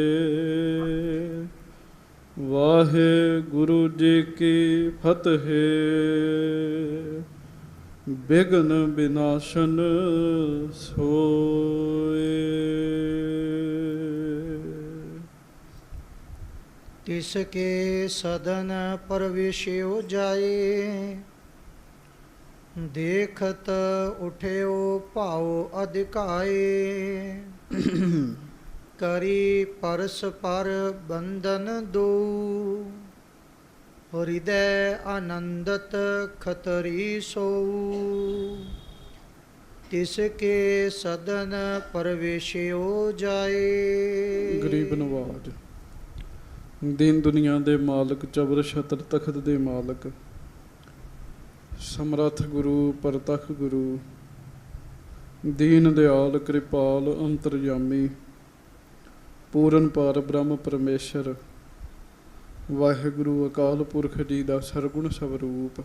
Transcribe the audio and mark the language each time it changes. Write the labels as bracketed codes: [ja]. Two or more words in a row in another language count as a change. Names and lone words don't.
[pa] ਵਾਹਿਗੁਰੂ ਜੀ ਕੀ ਫਤਿਹ। ਬਿਘਨ ਵਿਨਾਸ਼ਨ ਸੋਏ। [bra] तिसके सदन प्रवेश्यो जाए। देखत उठ्यो भाव अधिकाए। करी परस पर बंधन दो। हृदय आनंदत खतरी सो। तिसके सदन प्रवेश्यो जाए। [pa] ਗਰੀਬ ਨਵਾਜ। ਦੀਨ ਦੁਨੀਆ ਦੇ ਮਾਲਕ, ਚਬਰ ਛਤਰ ਤਖਤ ਦੇ ਮਾਲਕ, ਸਮਰੱਥ ਗੁਰੂ ਪਰਤਖ ਗੁਰੂ, ਦੀਨ ਦਿਆਲ ਕਿਰਪਾਲ ਅੰਤਰਯਾਮੀ, ਪੂਰਨ ਪਾਰ ਬ੍ਰਹਮ ਪਰਮੇਸ਼ਰ ਵਾਹਿਗੁਰੂ ਅਕਾਲ ਪੁਰਖ ਜੀ ਦਾ ਸਰਗੁਣ ਸਵਰੂਪ।